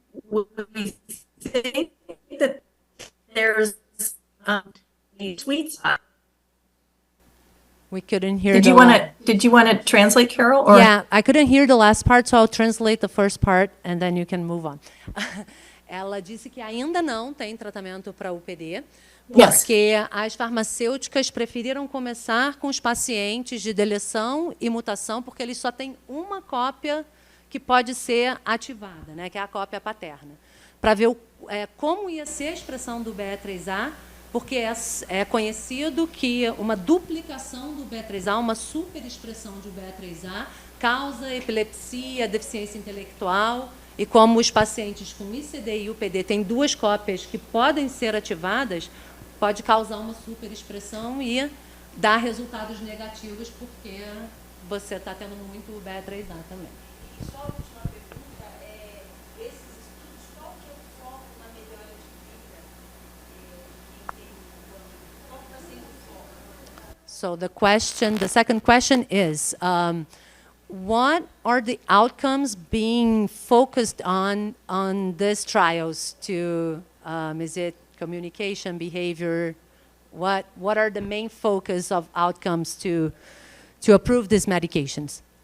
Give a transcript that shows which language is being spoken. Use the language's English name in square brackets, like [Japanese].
[English] We think that there's a sweet spot. We couldn't hear Did you want to translate, Carol? Or? Yeah, I couldn't hear the last part, so I'll translate the first part and then you can move on. [Portuguese] Ela disse que ainda não tem tratamento para UPD, porque as farmacêuticas preferiram começar com os pacientes de deleção e mutação, porque eles só têm uma cópia que pode ser ativada, né, que é a cópia paterna, para ver como ia ser a expressão do BE3A, porque é conhecido que uma duplicação do BE3A, uma superexpressão de BE3A, causa epilepsia, deficiência intelectual, e como os pacientes com ICD e UPD têm duas cópias que podem ser ativadas, pode causar uma superexpressão e dar resultados negativos, porque você está tendo muito BE3A também. E só a última pergunta, esses estudos, qual que é o foco na melhora de vida? Qual está sendo o foco? [English] So the second question is, what are the outcomes being focused on these trials to, is it communication, behavior? What are the main focus of outcomes to approve these medications?